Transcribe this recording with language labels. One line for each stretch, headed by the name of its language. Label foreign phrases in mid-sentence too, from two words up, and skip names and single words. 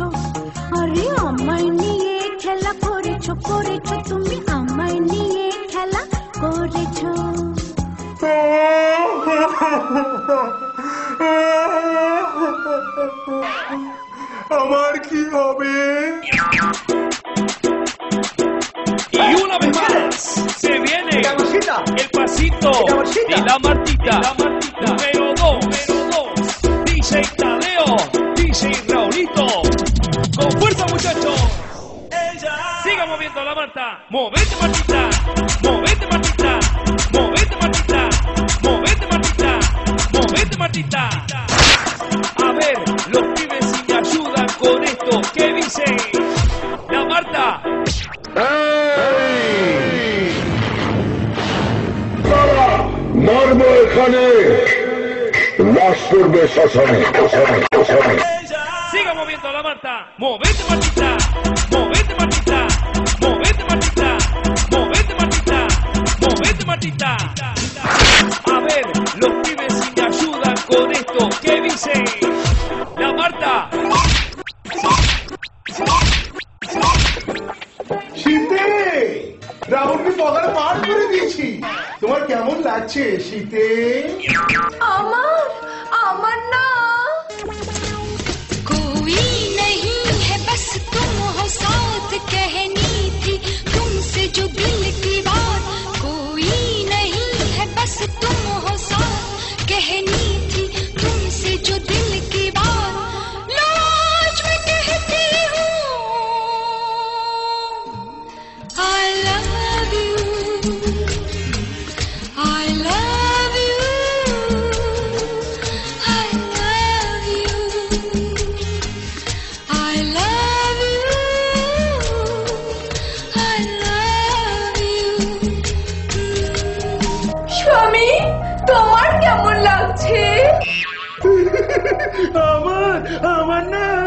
Bangla: আরে আমায় নিয়ে খেলা করেছো, করেছো তুমি আমায় নিয়ে খেলা করেছো। আমার কি হবে?
Spanish: Y una vez más se viene Camusita. el pasito Camusita. de la Martita. Número 2, DJ Tadeo, DJ Raulito. Con fuerza, muchachos. Siga moviendo la Marta. Movete, Martita. Movete, Martita. Movete, Martita. Movete, Martita. Movete, Martita. A ver, los pibes si me ayudan con esto. ¿Qué dice la Marta?
Bangla: মারবো এখানে, লাশ করবে শ্মশানে, শ্মশানে, শ্মশানে।
Spanish: Siga moviendo la Marta. Movete, Martita. Movete, Martita. Movete, Martita. Movete, Martita. Movete, Martita. A ver, los pibes si me ayudan con esto. ¿Qué dice la Marta?
Bangla: শীতে রাহুলকে পগার পার করে দিয়েছি। তোমার কেমন লাগছে শীতে? আমার আমার না,
Hindi: कोई नहीं है बस तुम हो साथ, कहनी थी तुमसे जो दिल की बात, कोई नहीं है बस तुम हो साथ, कहनी थी तुमसे जो दिल की बात, लो आज मैं कहती हूँ
English: I love you, I love you, I love you, I love you, I love you.
Bangla: স্বামী তোমার কেমন লাগছে? আমার না।